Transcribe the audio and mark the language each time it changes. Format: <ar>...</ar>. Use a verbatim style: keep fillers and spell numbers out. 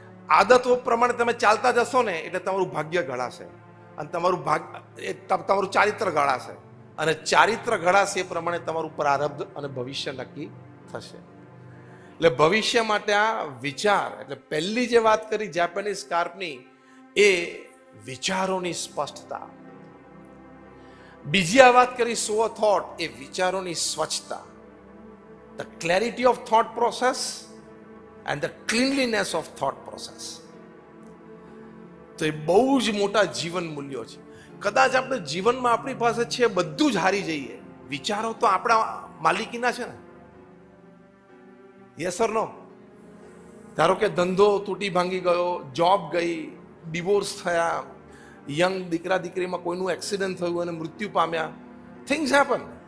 <gu>આદતો પ્રમાણે તમે ચાલતા જશો ને એટલે તમારું ભાગ્ય ઘડાશે, અને તમારું ભાગ્ય તમારું ચારિત્ર ઘડાશે, અને ચારિત્ર ઘડાશે એ પ્રમાણે તમારું પ્રારબ્ધ અને ભવિષ્ય નક્કી થશે. એટલે ભવિષ્ય માટે આ વિચાર, એટલે પહેલી જે વાત કરી જાપાનીઝ કાર્પની, એ વિચારોની સ્પષ્ટતા. બીજી આ વાત કરી સો થોટ, એ વિચારોની સ્વચ્છતા.</gu> <en>The clarity of thought process and the cleanliness of thought process.</en> <gu>તો એ બહુ જ મોટા જીવન મૂલ્યો છે. કદાચ આપણે જીવનમાં આપણી પાસે છે બધું જ હારી જઈએ, વિચારો તો આપણા માલિકીના છે ને.</gu> <en>Yes or no?</en> <gu>ધારો કે ધંધો તૂટી ભાંગી ગયો, જોબ ગઈ, ડિવોર્સ થયા, યંગ દીકરા દીકરીમાં કોઈનું એક્સિડન્ટ થયું અને મૃત્યુ પામ્યા.</gu> <en>Things happen.</en>